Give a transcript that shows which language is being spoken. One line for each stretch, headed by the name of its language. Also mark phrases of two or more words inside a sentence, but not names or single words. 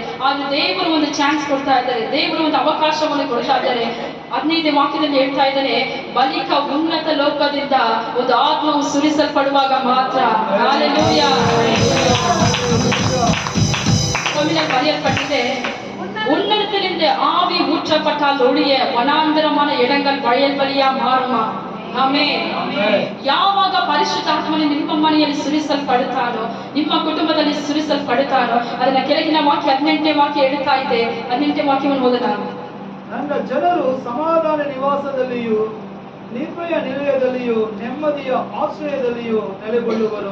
Kannada: ಆದ್ರೆ ದೇವರು ಒಂದು ಚಾನ್ಸ್ ಕೊಡ್ತಾ ಇದ್ದಾರೆ, ದೇವರು ಒಂದು ಅವಕಾಶವನ್ನು ಕೊಡ್ತಾ ಇದ್ದಾರೆ. 15ನೇ ವಾಕ್ಯದಲ್ಲಿ ಹೇಳ್ತಾ ಇದ್ದಾನೆ, ಬಳಿಕ ಉನ್ನತ ಲೋಕದಿಂದ ಒಂದು ಆತ್ಮವು ಸುರಿಸಲ್ಪಡುವಾಗ ಮಾತ್ರ. ಹಲ್ಲೆಲೂಯಾ. ಬರೆಯಲ್ಪಟ್ಟಿದೆ,
Tamil: உன்னதத்திலிருந்து ஆவி ஊற்றப்பட்டால் ஒழிய வனாந்தரமான இடங்கள் வயல் வழியா மாறுமா?
Kannada: ಆಮೆನ್. ಯಾವಾಗ ಪರಿಶುದ್ಧಾತ್ಮನು ನಿಮ್ಮ ಮನೆಯಲ್ಲಿ ಸುರಿಸಲ್ಪಡುತ್ತಾನೋ, ನಿಮ್ಮ ಕುಟುಂಬದಲ್ಲಿ ಸುರಿಸಲ್ಪಡುತ್ತಾನೋ, ಅದನ್ನ ಕೆಳಗಿನ ವಾಕ್ಯ 18ನೇ ವಾಕ್ಯ ಹೇಳ್ತಾ ಇದೆ. 18ನೇ ವಾಕ್ಯವನ್ನು ಓದೋಣ. ನನ್ನ ಜನರು ಸಮಾಧಾನ ನಿವಾಸದಲ್ಲಿಯೂ ನಿರ್ಭಯ ನಿಲಯದಲ್ಲಿಯೂ ನೆಮ್ಮದಿಯ ಆಶ್ರಯದಲ್ಲಿಯೂ ನೆಲೆಗೊಳ್ಳುವರು.